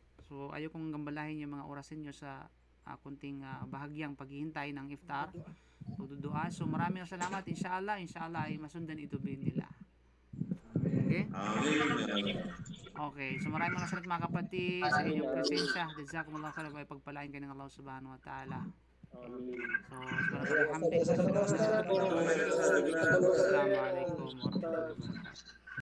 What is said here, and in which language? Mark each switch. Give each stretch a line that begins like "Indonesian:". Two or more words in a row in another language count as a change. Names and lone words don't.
Filipino: So ayaw kong gambalahin yung mga orasin nyo sa kunting bahagyang paghihintay ng iftar. So dudua. So maraming salamat inshallah ay masundan ito nila. Okay? Okay. So maraming salamat mga kapatid sa inyong presensya.
Arabic: جزاكم الله خيرا,
Filipino: ay pagpalain kayo ng
Arabic: الله سبحانه وتعالى.
Filipino: So alhamdulillah.
Arabic: السلام عليكم ورحمة الله وبركاته.